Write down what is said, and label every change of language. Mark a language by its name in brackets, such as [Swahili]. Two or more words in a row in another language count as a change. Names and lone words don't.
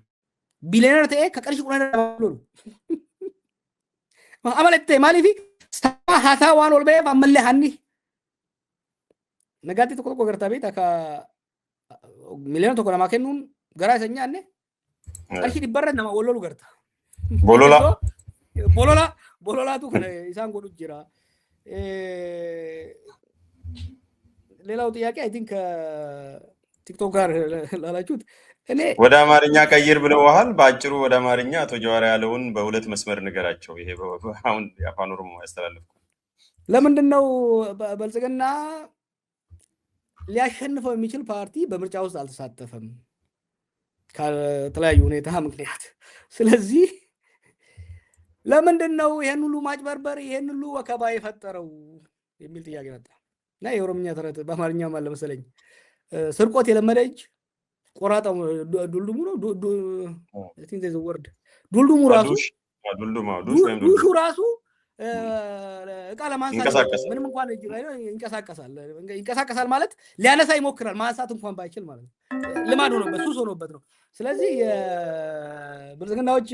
[Oromo] Biliyeenara ta'ee ka qarshii 10 dabaluudha. Amalettee maaliif haasaa waan ol ba'eef ammallee hanni nagaatti tokko gartaa beektaa ka miliyoona tokko namaa kennuun garaa isa nyaanne qarshii 100 nama wallolu garta. Bololaatu kana isaan godhu jira. [Amharic] ሌላው ጥያቄ [English] I think [Amharic] ቲክቶክ ጋር ላላችሁት እኔ ወደ አማርኛ ቀይር ብለዋል። በአጭሩ ወደ አማርኛ አቶ ጀዋር ያለውን በሁለት መስመር ንገራቸው። ይሄ አሁን የአፋን ኦሮሞ ያስተላልፍኩ ለምንድነው በልጽግና ሊያሸንፈው የሚችል ፓርቲ በምርጫ ውስጥ አልተሳተፈም ከተለያዩ ሁኔታ ምክንያት። ስለዚህ ለምንድነው ይሄን ሁሉ ማጭበርበር ይሄን ሁሉ ወከባ የፈጠረው የሚል ጥያቄ መጣ እና የኦሮምኛ ተረት በአማርኛ ማለት መሰለኝ ስርቆት የለመደ እጅ ቆራጣው ዱልዱሙ ነው [English] I think there's a word [Amharic] ዱልዱሙ ራሱ እቃ ለማንሳት ምንም እንኳን እጅ ላይ ይንቀሳቀሳል ማለት ሊያነሳ ይሞክራል ማንሳት እንኳን ባይችል ማለት ነው። ልማድ ሆኖበት ሱስ ሆኖበት ነው። ስለዚህ ብልጽግናዎች